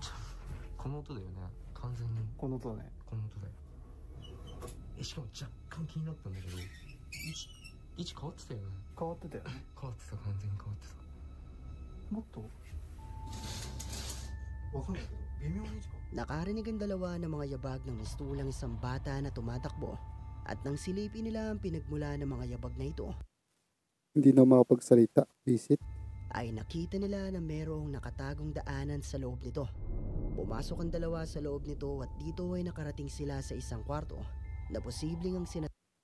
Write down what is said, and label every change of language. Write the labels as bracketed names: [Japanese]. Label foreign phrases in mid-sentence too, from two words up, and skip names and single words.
[Japanese] この音だよね。完全に。この音だね。この音だよ。しかも若干気になったんだけど、位置変わってたよね。変わってたよね。変わってた、完全に変わってた。もっとわかんないけど微妙に位置変わってた。 [Filipino] Nakarinig ang dalawa ng mga yabag ng mistulang isang bata na tumatakbo at nang silipin nila ang pinagmula ng mga yabag na ito, Hindi na makapagsalita. Visit. ay nakita nila na merong nakatagong daanan sa loob nito. Pumasok ang dalawa sa loob nito at dito ay nakarating sila sa isang kwarto na posibleng ang